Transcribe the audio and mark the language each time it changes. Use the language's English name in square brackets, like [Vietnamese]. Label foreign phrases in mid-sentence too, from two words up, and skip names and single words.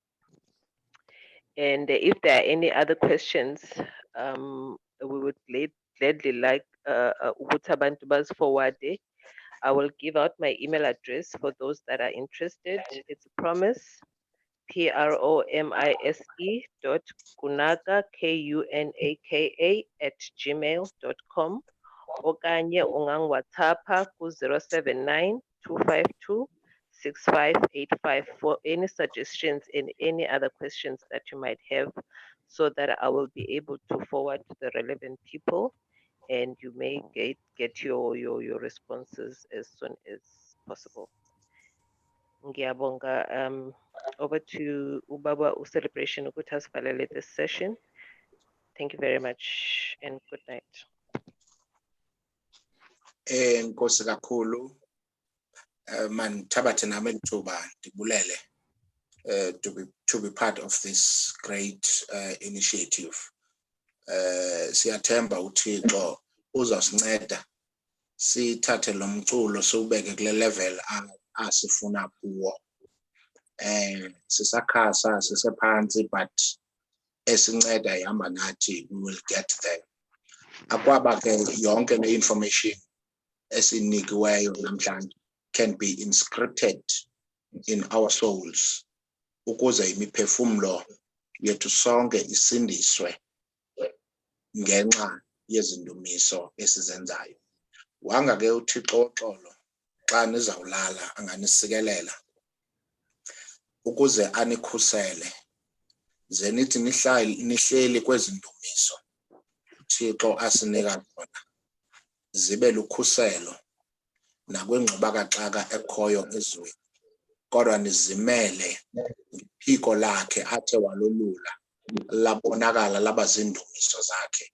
[English] And if there are any other questions, we would gladly like Ubutabantu Baz forwarded. I will give out my email address for those that are interested. It's promise, promise.kunaka, KUNAKA @gmail.com. [Xhosa] Okanye ungang [English] WhatsApp ku 079 252 6585 for any suggestions and any other questions that you might have, so that I will be able to forward to the relevant people and you may get your responses as soon as possible. [Zulu] Ngiyabonga. [English] Over to [Zulu] Ubaba Celebration ukuthi asivalele [English] this session. Thank you very much and good night. [Xhosa] Nkosi kakhulu, manithabathe nami ithuba ndibulele [English] to be part of this great initiative. [Xhosa] Siyathemba uThixo uzasinceda sithathe lo mculo siubeke kule level asifuna kuwo. Sisakhasa sisephansi, but esinceda ihamba nathi, [English] we will get there. [Xhosa] Akwaba ke yonke le information esinikiweyo namhlanje [English] can be inscripted in our souls [Xhosa] ukuze imiphefumlo yethu sonke isindiswe ngenxa yezindumiso esizenzayo. Wanga ke uThixo oxolo xa nizawulala anganisikelela ukuze anikhusele, ze nithi nihleli kwezindumiso uThixo asinika zona zibe lukhuselo nakwingxubakaxaka ekhoyo ezweni, kodwa nizimele iphiko lakhe athe walolula labonakala laba zindumiso zakhe.